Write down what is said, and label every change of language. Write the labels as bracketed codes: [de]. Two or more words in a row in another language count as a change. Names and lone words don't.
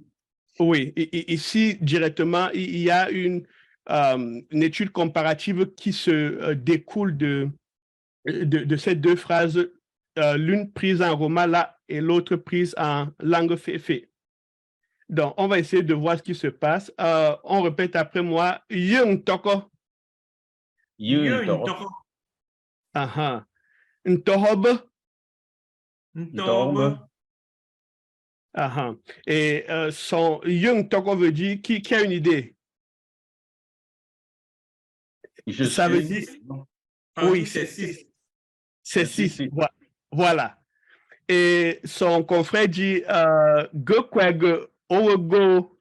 [fr] Oui, ici, directement, il y a une étude comparative qui se découle de ces deux phrases, l'une prise en romala et l'autre prise en langue féfé. Donc, on va essayer de voir ce qui se passe. On répète après moi. [fmp] Yung toko. Yung toko. Aha. Ntohob. Ntohob. Aha. [fr] Et son [fmp] yung toko [fr] veut dire qui a une idée? Ça veut dire. Oui, c'est 6. C'est 6. Voilà. Et son confrère dit [fmp] go kweg owogo.